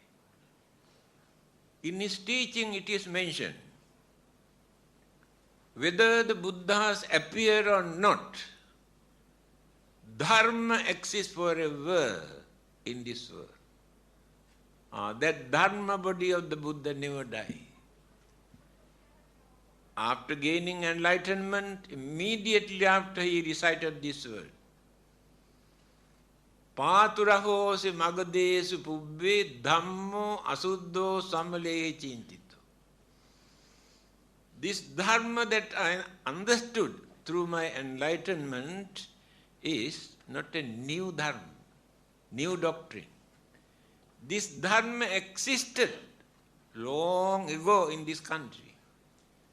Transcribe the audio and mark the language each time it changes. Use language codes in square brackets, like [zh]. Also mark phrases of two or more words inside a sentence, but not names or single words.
[en] In his teaching it is mentioned, whether the Buddhas appear or not, Dharma exists forever in this world. That Dharma body of the Buddha never dies. After gaining enlightenment, immediately after he recited this word, [pi] Pāturahosi magadesu pubbe dhammo asuddho samalehe chintito. [en] This Dharma that I understood through my enlightenment is not a new Dharma, new doctrine. This Dharma existed long ago in this country.